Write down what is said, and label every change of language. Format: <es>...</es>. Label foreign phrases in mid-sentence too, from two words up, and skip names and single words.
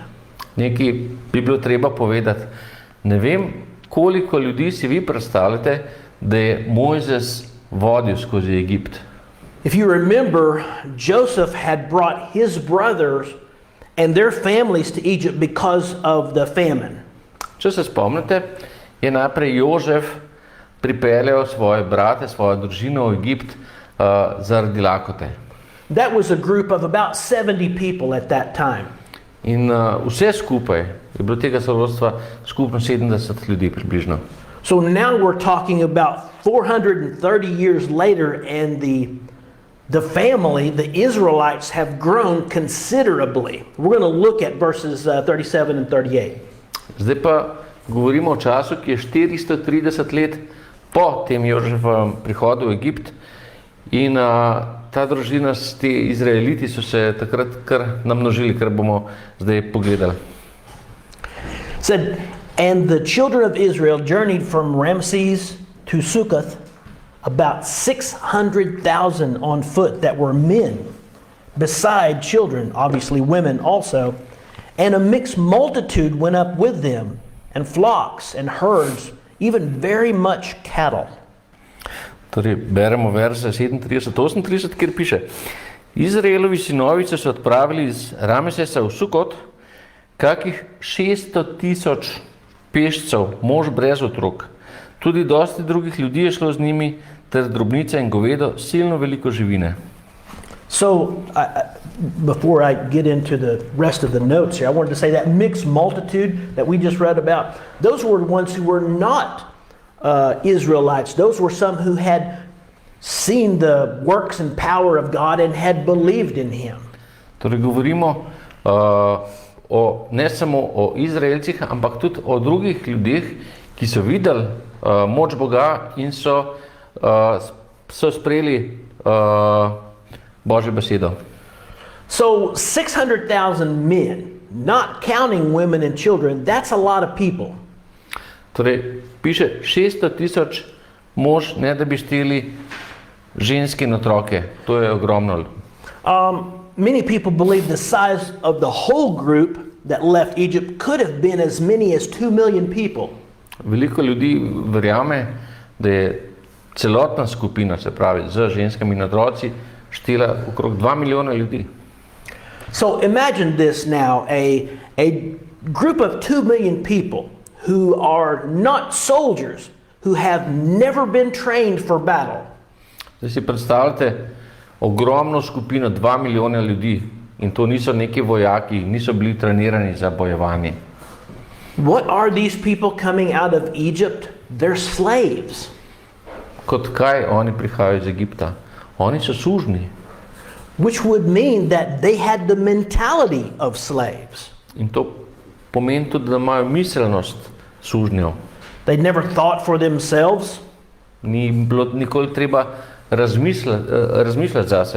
<sl>Nekaj bi bilo treba povedati. Ne vem, koliko ljudi si vi predstavljate, da je Mojzes vodil skozi Egipt.</sl> <en>If you remember, Joseph had brought his brothers and their families to Egypt because of the famine.</en> <sl>Če se spomnite, je najprej Jožef pripeljal svoje brate, svojo družino v Egipt zaradi lakote.</sl> <en>That was a group of about 70 people at that time.</en> <sl>In vse skupaj je bilo tega starostva skupno 70 ljudi približno.</sl> <en>So now we're talking about 430 years later and the family, the Israelites, have grown considerably. We're going to look at verses 37 and 38.</en> <sl>Zdaj pa govorimo o času, ki je 430 let po tem Jožefovem prihodu v Egipt In ta družina, ti Izraeliti so se takrat kar namnožili, kar bomo zdaj pogledali.</sl> <en>Said, and the children of Israel journeyed from Ramses to Succoth, about 600,000 on foot that were men, beside children, obviously women also, and a mixed multitude went up with them, and flocks and herds, even very much cattle.</en> <sl>Torej, beremo verze 37-38, kjer piše: Izraelovi sinovi so se odpravili iz Ramesesa v Sukot, kakih 600,000 pešcev, mož brez otrok. Tudi dosti drugih ljudi je šlo z njimi, ter drobnica in govedo, silno veliko živine.</sl> <en>So, before I get into the rest of the notes here, I wanted to say that mixed multitude that we just read about, those were ones who were not Israelites. Those were some who had seen the works and power of God and had believed in Him.</en> <sl>Torej, govorimo ne samo o Izraelcih, ampak tudi o drugih ljudeh, ki so videli moč Boga in so sprejeli Božjo besedo.</sl> <en>So 600,000 men, not counting women and children, that's a lot of people.</en> <sl>Torej, piše 600,000 mož, ne da bi šteli ženske in otroke. To je ogromno.</sl> <en>Many people believe the size of the whole group that left Egypt could have been as many as 2 million people.</en> <sl>Veliko ljudi verjame, da je celotna skupina, se pravi, z ženskami in otroci, štela okrog 2 milijona ljudi.</sl> <en>So imagine this now, a group of 2 million people who are not soldiers, who have never been trained for battle.</en> <sl>Zdaj si predstavljate ogromno skupino 2 milijona ljudi in to niso neki vojaki, niso bili trenirani za bojevanje.</sl> <en>What are these people coming out of Egypt? They're slaves.</en> <sl>Kot kaj oni prihajajo iz Egipta? Oni so sužnji.</sl> <en>Which would mean that they had the mentality of slaves.</en> <sl>In to pomeni tudi, da imajo miselnost sužnjev.</sl> <en>They'd never thought for themselves.</en> <sl>Ni bilo nikoli treba razmišljati zase.</sl>